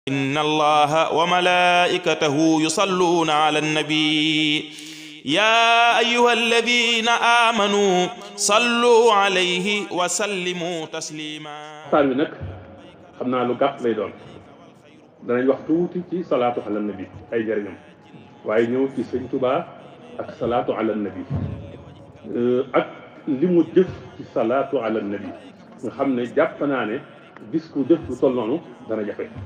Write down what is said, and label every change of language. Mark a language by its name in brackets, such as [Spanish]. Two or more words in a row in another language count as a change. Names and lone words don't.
[Arabic] إن الله وملائكته يصلون على النبي يا أيها الذين آمنوا صلوا عليه وسلموا تسليما. [Wolof] waxtaan wi nag xam naa lu gàtt lay doon danañ wax tuuti ci [Arabic] صلاة على النبي [Wolof] ay njëriñam waaye ñëw ci sëñ Tuubaa ak [Arabic] صلاة على النبي [Wolof] ak li mu jëf ci [Arabic] صلاة على النبي [Wolof] nga xam ne jàpp naa ne gis ku jëf lu toll noonu dana jafe.